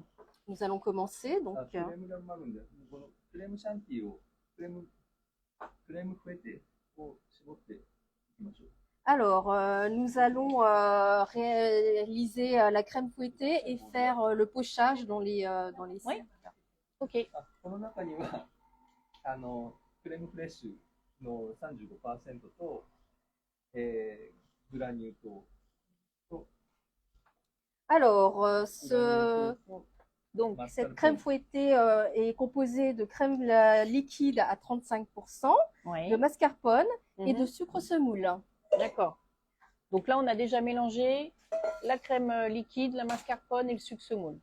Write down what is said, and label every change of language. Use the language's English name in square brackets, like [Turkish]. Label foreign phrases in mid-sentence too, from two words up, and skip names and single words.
[French] Nous allons commencer. Donc, alors, nous allons réaliser la crème fouettée et faire le pochage dans les cercles. OK. [Japanese] この中にはクレームフレッシュの 35% と、グラニュー糖と [French] Alors, donc, cette crème fouettée est composée de crème liquide à 35%, de mascarpone et de sucre semoule. D'accord. Donc là, on a déjà mélangé la crème liquide, la mascarpone et le sucre semoule.